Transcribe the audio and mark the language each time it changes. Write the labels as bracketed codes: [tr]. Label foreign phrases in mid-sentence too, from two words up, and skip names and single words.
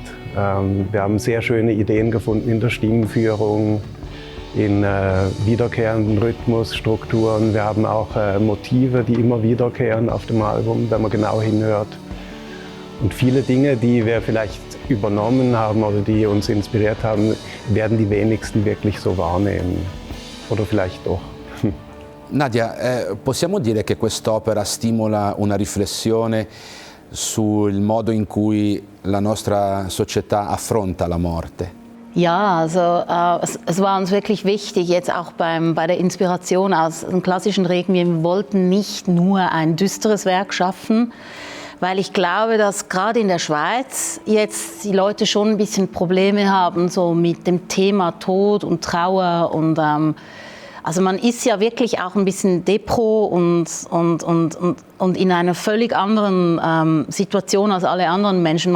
[de] Wir haben sehr schöne Ideen gefunden in der Stimmführung, in wiederkehrenden Rhythmusstrukturen. Wir haben auch Motive, die immer wiederkehren auf dem Album, wenn man genau hinhört. Und viele Dinge, die wir vielleicht übernommen haben oder die uns inspiriert haben, werden die wenigsten wirklich so wahrnehmen. Oder vielleicht doch. [it] Nadia, possiamo dire che quest'opera stimola una riflessione sul modo in cui la nostra società affronta la morte? [de] Ja, also es war uns wirklich wichtig, jetzt auch bei der Inspiration aus dem klassischen Requiem. Wir wollten nicht nur ein düsteres Werk schaffen, weil ich glaube, dass gerade in der Schweiz jetzt die Leute schon ein bisschen Probleme haben so mit dem Thema Tod und Trauer und also man ist ja wirklich auch ein bisschen depro und in einer völlig anderen Situation als alle anderen Menschen.